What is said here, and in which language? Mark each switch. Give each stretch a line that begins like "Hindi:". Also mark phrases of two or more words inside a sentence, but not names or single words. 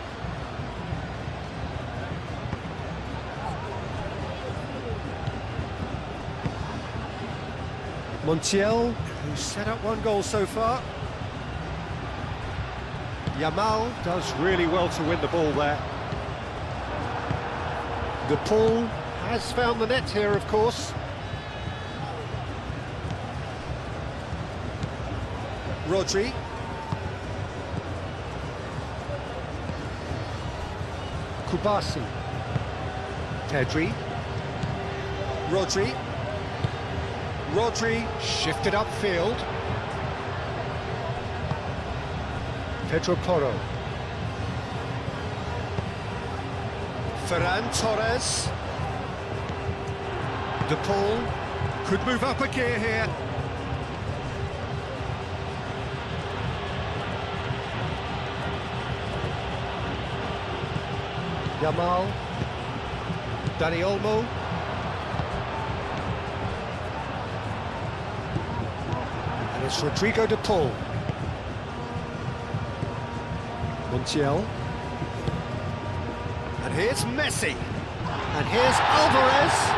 English: Montiel, who's set up one goal so far. Yamal does really well to win the ball there. De Paul has found the net here, of course. Rodri. Kubasi. Pedri. Rodri. Rodri shifted upfield. Pedro Porro. Ferran Torres. De Paul could move up a gear here. Yamal. Dani Olmo. And it's Rodrigo De Paul. Montiel. And here's Messi. And here's Alvarez.